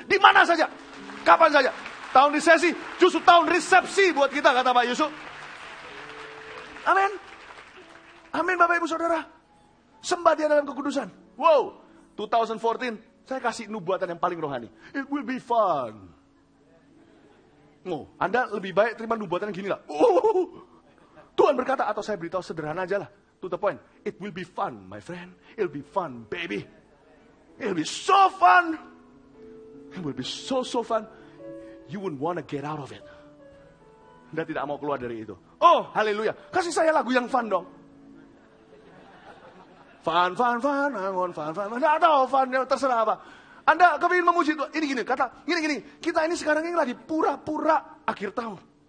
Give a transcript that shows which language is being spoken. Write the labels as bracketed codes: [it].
[id] Di mana saja, kapan saja. Tahun resesi, justru tahun resepsi buat kita, kata Pak Yusuf. Amin. Amin Bapak Ibu Saudara. Sembah Dia dalam kekudusan. Wow, 2014, saya kasih nubuatan yang paling rohani. [en] It will be fun. [id] Anda lebih baik terima nubuatan gini lah. Tuhan berkata, atau saya beritahu sederhana aja lah. [en] To the point, it will be fun, my friend. It will be fun, baby. It will be so fun. It will be so fun. You wouldn't want to get out of it. [id] Anda tidak mau keluar dari itu. Oh, haleluya. Kasih saya lagu yang fun dong. Van, angon, Van. Nggak tahu, Van, terserah apa. Anda kepingin memuji Tuhan. Ini gini, kata, gini. Kita ini sekarang ini lagi pura-pura akhir tahun.